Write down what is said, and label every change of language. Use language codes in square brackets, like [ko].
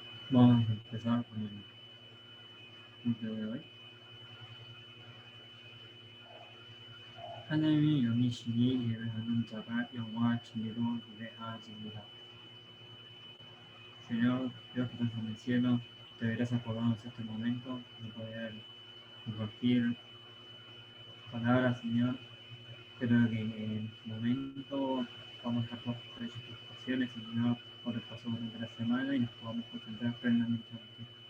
[es] Vamos a empezar con el punto de hoy. [ko] 하나님의 영이시니 예배하는 자가 영과 진리로 예배하지니라. [es] Señor, Dios que estás en el cielo, te doy gracias por darnos este momento de poder compartir palabras, Señor. Espero que en este momento vamos a estar todas tus situaciones, Señor, por el paso durante la semana y nos podamos concentrar plenamente en ti.